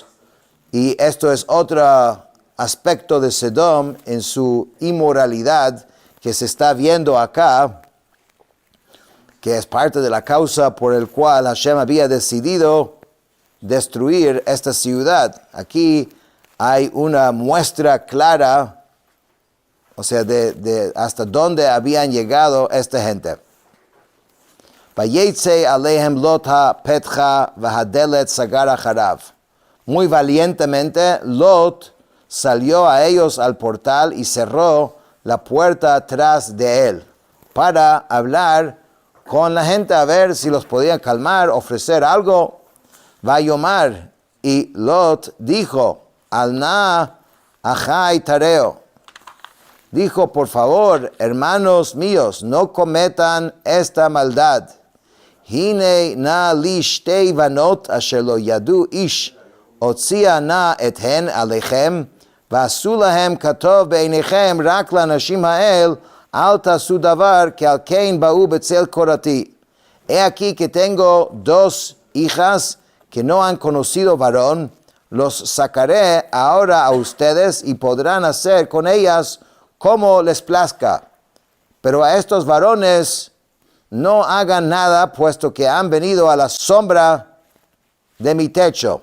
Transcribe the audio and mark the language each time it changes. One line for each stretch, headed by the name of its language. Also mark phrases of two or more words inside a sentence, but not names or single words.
Spanish: Y esto es otro aspecto de Sedom en su inmoralidad que se está viendo acá, que es parte de la causa por el cual Hashem había decidido destruir esta ciudad. Aquí hay una muestra clara, o sea, de hasta dónde habían llegado esta gente.
Hebrew: ויצא אליהם לוט הפתחה והדלת סגר אחריו.
Spanish: muy valientemente, Lot salió a ellos al portal y cerró la puerta tras de él para hablar con la gente a ver si los podía calmar, ofrecer algo.
Hebrew: Vayomar,
Spanish: y Lot dijo,
Hebrew: אל נא אחי תרעו.
Spanish: Dijo, por favor, hermanos míos, no cometan esta maldad.
Hebrew: הנה נא לי שתי בנות אשר לא ידעו איש, אוציאה נא אתהן אליכם, ועשו להם כתוב בעיניכם רק לאנשים האל, אל תעשו דבר, כי על כן באו בצל קורתי.
Spanish: He aquí que tengo dos hijas que no han conocido varón, los sacaré ahora a ustedes y podrán hacer con ellas como les plazca. Pero a estos varones no hagan nada, puesto que han venido a la sombra de mi techo.